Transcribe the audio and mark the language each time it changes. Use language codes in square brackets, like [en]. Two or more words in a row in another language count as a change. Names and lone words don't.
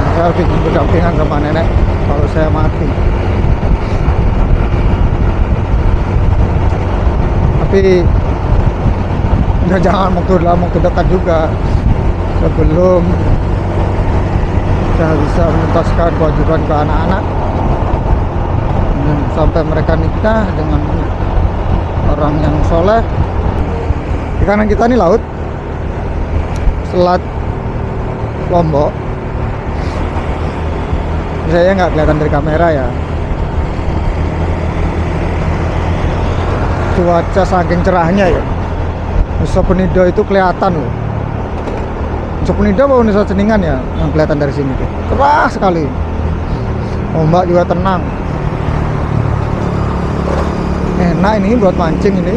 [id] Saya ingin berdampingan sama nenek kalau saya mati. Tapi ya jangan waktu dekat juga, sebelum saya bisa menuntaskan kewajiban ke anak-anak sampai mereka nikah dengan orang yang soleh. Di kanan kita ini laut, Selat Lombok. Saya nggak kelihatan dari kamera ya. Cuaca saking cerahnya ya, Nusa Penida itu kelihatan loh. Nusa Penida apa Nusa Ceningan ya yang kelihatan dari sini tuh, cerah sekali. Ombak juga tenang, enak ini buat mancing ini.